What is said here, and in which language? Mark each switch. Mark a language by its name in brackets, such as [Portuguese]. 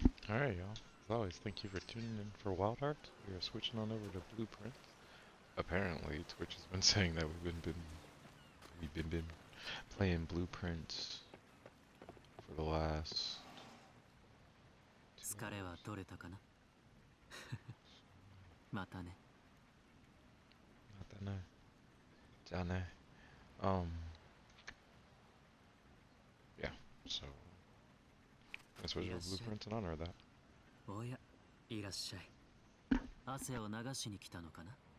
[English] Alright, y'all. As always, thank you for tuning in for WildHearts. We are switching on over to Blueprint. Apparently, Twitch has been saying that we've been playing Blueprint for the last 2 [Japanese] 疲れは取れたかなまたね。またね。じゃあね。 [English] Yeah, so I switched over to Blueprint in honor of that. [Japanese] おや、いらっしゃい。汗を流しに来たのかな。